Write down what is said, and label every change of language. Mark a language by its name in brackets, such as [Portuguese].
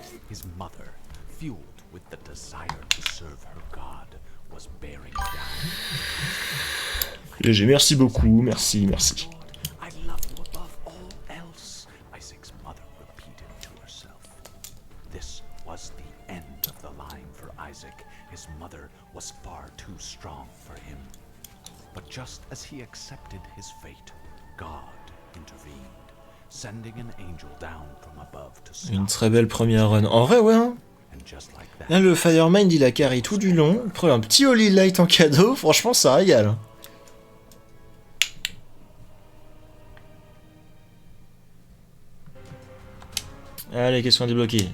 [English] His mother, fueled with the desire to serve her God, was bearing down. [French] Léger, merci beaucoup, merci, merci. [English] I love you above all else, Isaac's mother repeated to herself. This was the end of the line for Isaac. His mother was far too strong for him. But just as he accepted his fate, God intervened, sending an angel down from above to stop. [French] Une très belle première run. En vrai, ouais. Hein. [English] And just like that, [French] Là, le Firemind, il a carry tout du long. Il prend un petit Holy Light en cadeau. Franchement, ça régale. Allez, qu'est-ce qu'on a débloqué?